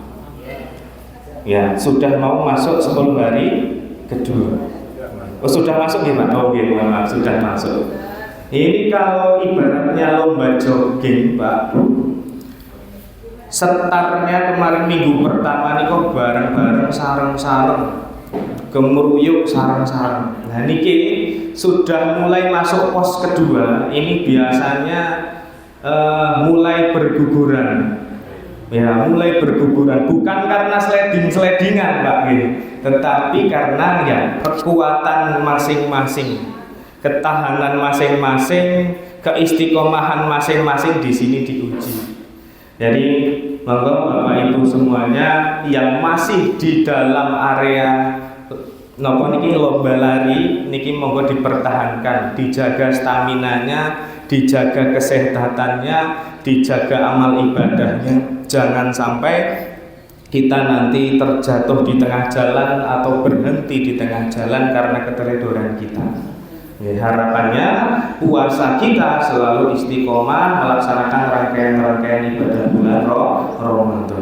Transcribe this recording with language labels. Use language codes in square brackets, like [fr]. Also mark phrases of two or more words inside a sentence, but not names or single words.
[id] Ya, sudah mau masuk 10 hari kedua. Oh, sudah masuk gimana? Oh, gimana? Sudah masuk. Ini kalau ibaratnya lomba jogging, Pak. Setarnya kemarin minggu pertama nih kok bareng-bareng [jv] sareng-sareng, gemeruyuk sareng-sareng. [id] Nah, niki sudah mulai masuk pos kedua. Ini biasanya mulai berguguran. Ya, mulai berguguran bukan karena sledding-sleddingan Pak, tetapi karena ya kekuatan masing-masing, ketahanan masing-masing, keistiqomahan masing-masing di sini diuji. Jadi monggo Bapak Ibu semuanya yang masih di dalam area [jv] napa niki [id] lomba lari [jv] niki monggo [id] dipertahankan, dijaga staminanya, dijaga kesehatannya, dijaga amal ibadahnya. Jangan sampai kita nanti terjatuh di tengah jalan atau berhenti di tengah jalan karena keteledoran kita. Ya, harapannya puasa kita selalu istiqomah melaksanakan rangkaian-rangkaian ibadah bulan Ramadan.